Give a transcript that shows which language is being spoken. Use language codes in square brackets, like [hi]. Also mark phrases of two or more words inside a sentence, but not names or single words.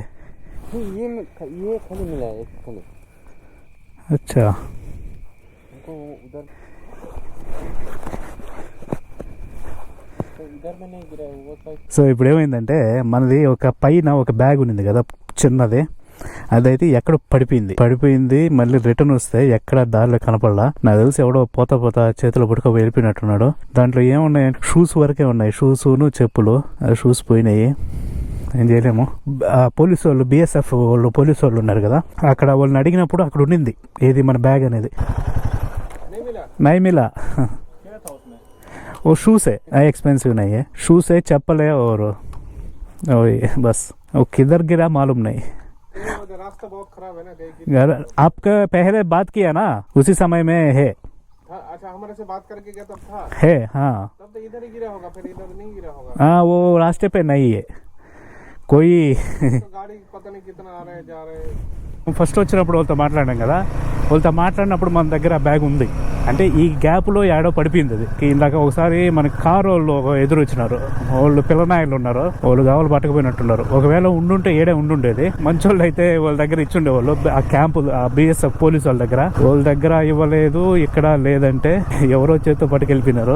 [hi] ये खाली मिला है, एक खाली. अच्छा हमको उधर में नहीं गिरा है वो साइड. [te] సో ఇప్పుడు ఏమైందంటే మనది ఒక పైన ఒక బ్యాగ్ ఉన్నింది కదా చిన్నది, అదైతే ఎక్కడ పడిపోయింది. మళ్ళీ రిటర్న్ వస్తే ఎక్కడ దారిలో కనపడలా. నాకు తెలిసి ఎవడో పోతా చేతిలో పట్టుకో వెళ్ళిపోయినట్టున్నాడు. దాంట్లో ఏమున్నాయంటే షూస్ వరకే ఉన్నాయి, షూసును చెప్పులు. షూస్ పోయినాయి, ఏం చేయలేము. పోలీసు వాళ్ళు BSF వాళ్ళు పోలీసు వాళ్ళు ఉన్నారు కదా, అక్కడ వాళ్ళని అడిగినప్పుడు అక్కడ ఉండింది ఏది మన బ్యాగ్ అనేది. [hi] नहीं मिला वो शूज़ है एक्सपेंसिव नहीं है, शूज़ है चप्पल है और वही बस. वो किधर गिरा मालूम नहीं. रास्ता बहुत खराब है ना. घर आपका पहले बात किया ना उसी समय में है. अच्छा हमारे से बात करके गया तब था है हाँ. तब तो इधर ही गिरा होगा, फिर इधर नहीं गिरा होगा. हाँ वो रास्ते पे नहीं है कोई. तो गाड़ी पता नहीं कितना आ रहे हैं जा रहे हैं. [te] ఫస్ట్ వచ్చినప్పుడు వాళ్ళతో మాట్లాడాం కదా, వాళ్ళతో మాట్లాడినప్పుడు మన దగ్గర ఆ బ్యాగ్ ఉంది. అంటే ఈ గ్యాప్లో ఏడో పడిపోయింది అది. ఇందాక ఒకసారి మన కారు వాళ్ళు ఎదురు వచ్చినారు, వాళ్ళు పిల్లనాయలు ఉన్నారు, వాళ్ళు కావాలి పట్టకపోయినట్టున్నారు. ఒకవేళ ఉండుంటే ఏడే ఉండుండేది. మంచోళ్ళు అయితే వాళ్ళ దగ్గర ఇచ్చుండేవాళ్ళు. ఆ క్యాంపు ఆ BSF పోలీసు వాళ్ళ దగ్గర ఇవ్వలేదు, ఇక్కడ లేదంటే ఎవరో చేతితో పట్టుకెళ్ళిపోయినారు.